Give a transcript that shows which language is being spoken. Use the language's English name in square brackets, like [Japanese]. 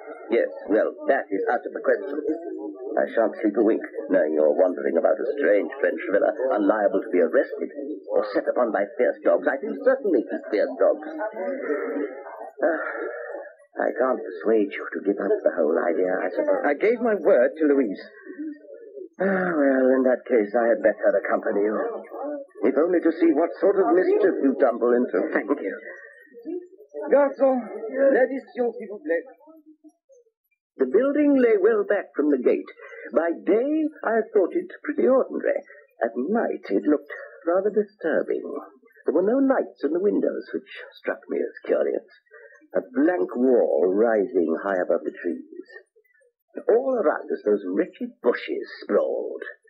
[English] Yes, well, that is out of the question. I shan't sleep a wink, knowing you're wandering about a strange French villa, unliable to be arrested, or set upon by fierce dogs. I can certainly keep fierce dogs. I can't persuade you to give up the whole idea, I suppose. I gave my word to Louise. Well, in that case, I had better accompany you. If only to see what sort of mischief you tumble into. Thank you. [French] Garçon, l'addition, s'il vous plaît. [English] The building lay well back from the gate. By day, I thought it pretty ordinary. At night, it looked rather disturbing. There were no lights in the windows, which struck me as curious. A blank wall rising high above the trees. All around us, those wretched bushes sprawled.